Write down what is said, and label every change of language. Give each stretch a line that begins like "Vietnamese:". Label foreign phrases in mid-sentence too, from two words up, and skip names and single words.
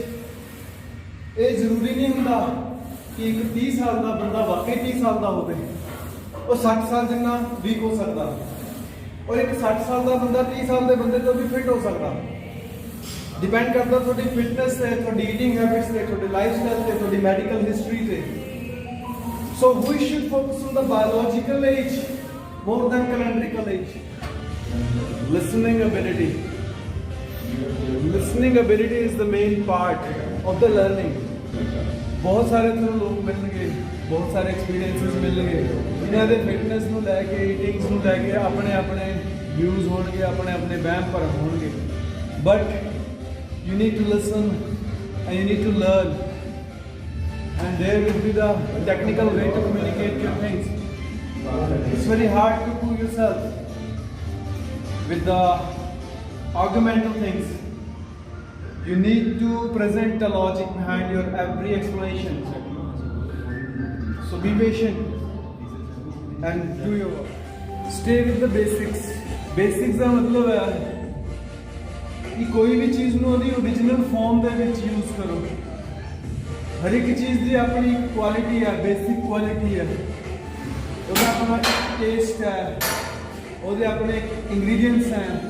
Punjabi: ਇਹ ਜ਼ਰੂਰੀ ਨਹੀਂ ਹੁੰਦਾ ਕਿ ਇੱਕ 30 ਸਾਲ ਦਾ ਬੰਦਾ ਵਾਕਈ 30 ਸਾਲ ਦਾ ਹੋਵੇ। ਉਹ 60 ਸਾਲ ਜਿੰਨਾ ਵੀਕ ਹੋ ਸਕਦਾ, ਔਰ ਇੱਕ 60 ਸਾਲ ਦਾ ਬੰਦਾ 30 ਸਾਲ ਦੇ ਬੰਦੇ ਤੋਂ ਵੀ ਫਿਟ ਹੋ ਸਕਦਾ। ਡਿਪੈਂਡ ਕਰਦਾ ਤੁਹਾਡੀ ਫਿਟਨੈਸ ਤੇ, ਤੁਹਾਡੀ
English: eating habits
Punjabi: ਤੇ, ਤੁਹਾਡੇ
English: life style
Punjabi: ਤੇ, ਤੁਹਾਡੀ
English: medical history
Punjabi: ਤੇ।
English: So we should focus on the biological age more than calendrical age. Listening ability. Listening ability is the main part of the learning.
Punjabi: बहुत सारे ਤੁਹਾਨੂੰ ਲੋਕ ਮਿਲਣਗੇ, ਬਹੁਤ ਸਾਰੇ ਐਕਸਪੀਰੀਐਂਸਸ ਮਿਲਣਗੇ, ਇਹਨਾਂ ਦੇ ਫਿਟਨੈਸ ਨੂੰ ਲੈ ਕੇ, ਈਟਿੰਗਸ ਨੂੰ ਲੈ ਕੇ ਆਪਣੇ ਆਪਣੇ ਵਿਊਜ਼ ਹੋਣਗੇ, ਆਪਣੇ ਆਪਣੇ ਵਹਿਮ ਭਰਮ ਹੋਣਗੇ।
English: ਬਟ you need to listen and you need to learn, and there will be the technical way to communicate your things. It's very hard to do yourself with the argumental things. You need to present the logic behind your every explanation. So be patient and do your work. Stay with the basics.
Punjabi: Basics ਦਾ ਮਤਲਬ ਹੈ ਕਿ ਕੋਈ ਵੀ ਚੀਜ਼ ਨੂੰ ਉਹਦੀ
English: original form
Punjabi: ਦੇ ਵਿੱਚ ਯੂਜ਼ ਕਰੋ। ਹਰ ਇੱਕ ਚੀਜ਼ ਦੀ ਆਪਣੀ ਕੁਆਲਿਟੀ ਹੈ,
English: basic quality
Punjabi: ਹੈ, ਉਹਦਾ ਆਪਣਾ ਟੇਸਟ ਹੈ, ਉਹਦੇ ਆਪਣੇ ਇੰਗਰੀਡੀਐਂਟਸ ਹੈ।